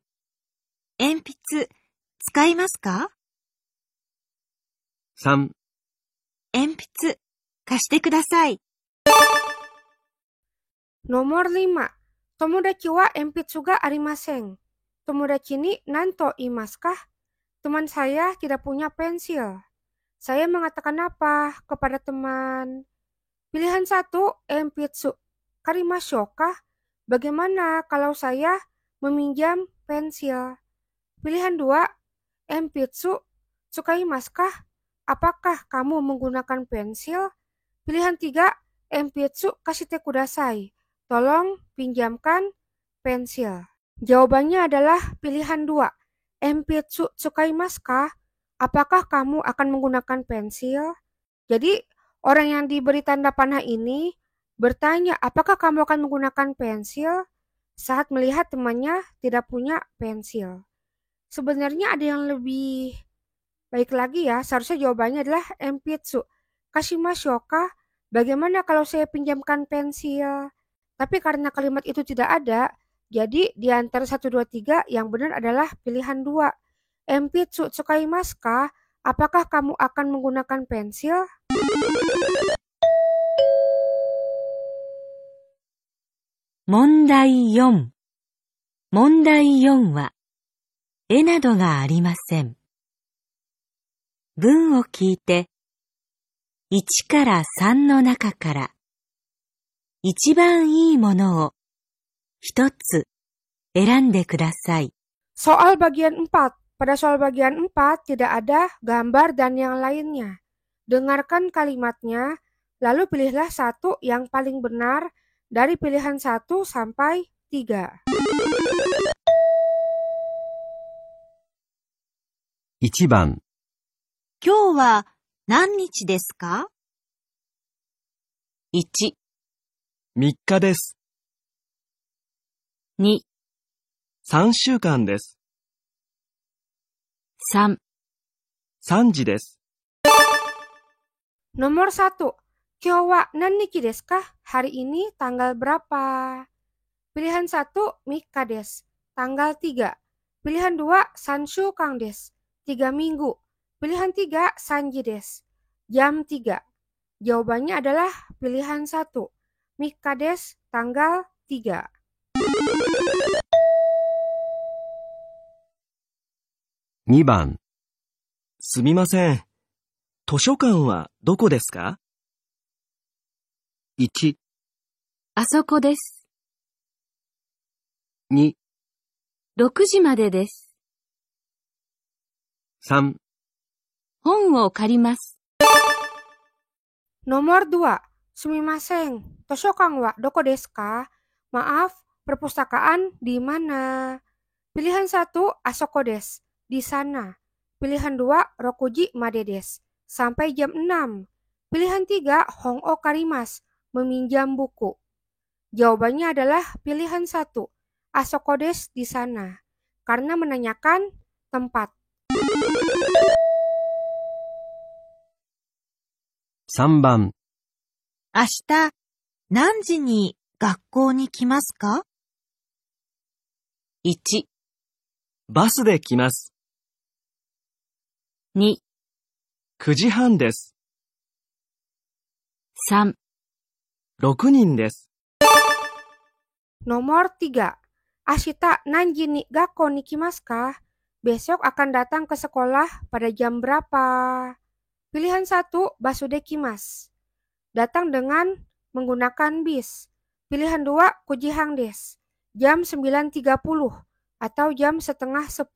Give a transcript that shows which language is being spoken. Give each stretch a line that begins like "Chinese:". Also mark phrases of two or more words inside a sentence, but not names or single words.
Japanese: 鉛筆、使いますか？ 3、鉛筆、貸してください。
Indonesian: Nomor 5.
Japanese: 友達は鉛筆がありません。友達に何と言いますか?
Indonesian: Teman saya tidak punya pensil. Saya mengatakan apa kepada teman? Pilihan 1,
Japanese: 鉛筆。借りましょうか?
Indonesian: Bagaimana kalau saya meminjam pensil? Pilihan 2,
Japanese: 鉛筆。使いますか?
Indonesian: Apakah kamu menggunakan pensil? Pilihan 3,
Japanese: 鉛筆貸してください.
Indonesian: Tolong pinjamkan pensil. Jawabannya adalah pilihan 2.
Japanese: 鉛筆使いますか?
Indonesian: Apakah kamu akan menggunakan pensil? Jadi, orang yang diberi tanda panah ini bertanya apakah kamu akan menggunakan pensil saat melihat temannya tidak punya pensil. Sebenarnya ada yang lebih baik lagi ya, seharusnya jawabannya adalah
Japanese: 鉛筆貸しましょうか?
Indonesian: Bagaimana kalau saya pinjamkan pensil? Tapi karena kalimat itu tidak ada, jadi di antara 1, 2, 3 yang benar adalah pilihan 2.
Japanese: 鉛筆使いますか?
Indonesian: Apakah kamu akan menggunakan pensil?
Japanese: 問題4。問題4は、絵などがありません。文を聞いて、1から3の中から、一番いいものを一つ選んでください。
Indonesian: Soal bagian 4. Pada soal bagian 4 tidak ada gambar dan yang lainnya. Dengarkan kalimatnya, lalu pilihlah satu yang paling benar dari pilihan 1 sampai 3.
Japanese: 1 番、今日は何日ですか？ 1、 3日です。 2、 3週間です。 3、 3時です。
Indonesian: Nomor 1.
Japanese: 今日は何日ですか?
Indonesian: Hari ini tanggal berapa? Pilihan 1,
Japanese: 三日です.
Indonesian: Tanggal 3. Pilihan 2,
Japanese: 三週間です.
Indonesian: 3 minggu. Pilihan 3,
Japanese: 三時です.
Indonesian: Jam 3. Jawabannya adalah pilihan 1.
Japanese: 三日です,
Indonesian: tanggal 3.
Japanese: 2番、すみません。図書館はどこですか？ 1、あそこです。 2、 6時までです。 3、本を借ります。
Indonesian: Nomor 2. Sumimasen.
Japanese: 図書館はどこですか?
Indonesian: Maaf, perpustakaan di mana? Pilihan 1,
Japanese: あそこです,
Indonesian: di sana. Pilihan 2,
Japanese: 六時までです,
Indonesian: sampai jam 6. Pilihan 3,
Japanese: 本を借ります,
Indonesian: meminjam buku. Jawabannya adalah pilihan 1,
Japanese: あそこです,
Indonesian: di sana, karena menanyakan tempat.
Japanese: 3 番、明日、何時に学校に来ますか？ 1、バスで来ます。 2、 9時半です。 3、 6人です。
Indonesian: Nomor 3.
Japanese: 明日何時に学校に来ますか?
Indonesian: Besok akan datang ke sekolah pada jam berapa? Pilihan 1,
Japanese: バスで来ます.
Indonesian: Datang dengan menggunakan bis. Pilihan 2,
Japanese: 九時半です.
Indonesian: Jam 9.30 atau jam setengah 10.